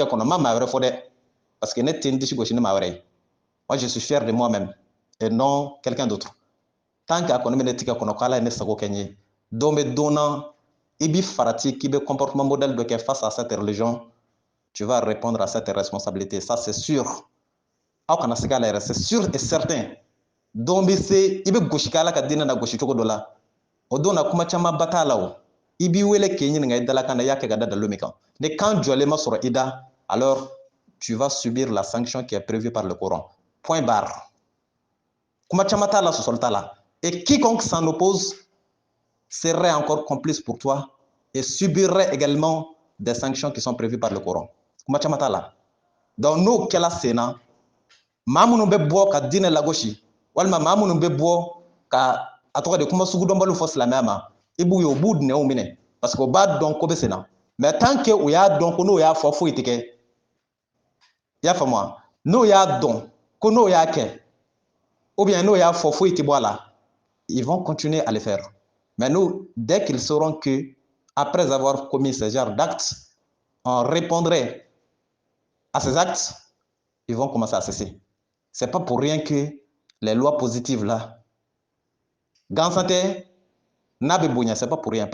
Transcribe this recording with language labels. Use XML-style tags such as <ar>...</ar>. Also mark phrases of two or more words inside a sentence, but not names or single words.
<bm>kɔnɔ n ma maa wɛrɛ fɔ dɛ parce que ne tɛ n disi gosi ni maa wɛrɛ ye</bm> <fr>moi je suis fier de moi-même et non quelqu'un d'autre</fr> <bm>tant que a kɔni bɛ ne tigɛ kɔnɔ k'ala ye ne sago kɛ n ye don bɛ don na i bi farati k'i bɛ</bm> <fr>comportement modèle</fr> <bm>dɔ kɛ</bm> <fr>face à cette religion tu vas répondre à cette responsabilité ça c'est sûr</fr> <bm>aw kana se k'a la yɛrɛ</bm> <fr>c'est sûr et certain</fr> <bm>don bɛ se i bɛ gosi k'ala ka diinɛ na gosi cogo dɔ la o don na kuma caman ba t'a la o i b'i wele k'i ɲininka i dalakan na i y'a kɛ ka da dalo min kan ni kan jɔlen ma sɔrɔ i da alors</bm> <fr>tu vas subir la sanction qui est prévue par le Coran point barre</fr> <bm>kuma caman t'a la sɔsɔli t'a la</bm> <fr>et quiconque s'en oppose serait encore complice pour toi et subirait également des sanctions qui sont prévues par le Coran kuma</fr> <bm>caman t'a la donc n'o kɛla sen na maa minnu bɛ bɔ ka diinɛ lagosi walima maa minnu bɛ bɔ ka a tɔgɔ de kuma sugu dɔnbaliw fɔ silamɛya ma i b'u ye u b'u nɛnw minɛ</bm> <fr>parce que</fr> <bm>u b'a dɔn ko bɛ sen na</bm> <fr>mais tant que</fr> <bm>u y'a dɔn ko n'o y'a fɔ foyi tɛ kɛ i y'a faamu wa n'o y'a dɔn ko n'o y'a kɛ</bm> <fr>ou bien</fr> <bm>n'o y'a fɔ foyi tɛ bɔ a la</bm> <fr>ils vont continuer à le faire mais nous dès qu'ils sauront que après avoir commis ce genre d'actes on répondrait à ces actes ils vont commencer à cesser c'est pas pour rien que les lois positives là Gansante Nabe c'est pas pour rien.</fr>